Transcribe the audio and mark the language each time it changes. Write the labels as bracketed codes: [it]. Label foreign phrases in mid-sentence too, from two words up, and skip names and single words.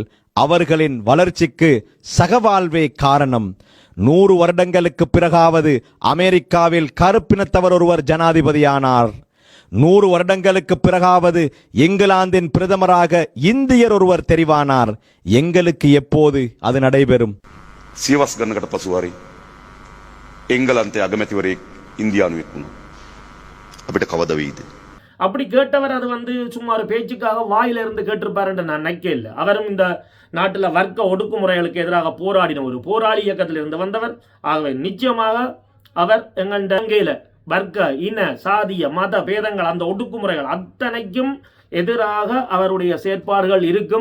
[ta] அவர்களின் வளர்ச்சிக்கு சகவாழ்வே காரணம். 100 வருடங்களுக்கு பிறகாவது அமெரிக்காவில் கருப்பினத்தவர் ஒருவர் ஜனாதிபதியானார். 100 வருடங்களுக்கு பிறகாவது இங்கிலாந்தின் பிரதமராக இந்தியர் ஒருவர் தெரிவானார். எங்களுக்கு எப்போது அது நடைபெறும்? [si] සියවස් ගන්නකට පසු හරි එංගලන්තයේ අගමැතිවරයෙක් ඉන්දියානුවෙක් වුණා. අපිට කවද වෙයිද? [ta] அப்படி கேட்டவர் அது வந்து சும்மா ஒரு பேச்சுக்காக வாயிலிருந்து கேட்டிருப்பாருன்ற நான் நினைக்க இல்லை. அவரும் இந்த நாட்டில் வர்க்க ஒடுக்குமுறைகளுக்கு எதிராக போராடின ஒரு போராளி இயக்கத்தில் இருந்து வந்தவர். ஆகவே நிச்சயமாக அவர் எங்கள்கிட்ட வர்க்க, இன, சாதிய, மத பேதங்கள், அந்த ஒடுக்குமுறைகள் அத்தனைக்கும் எதிராக அவருடைய செயற்பாடுகள் இருக்கும்.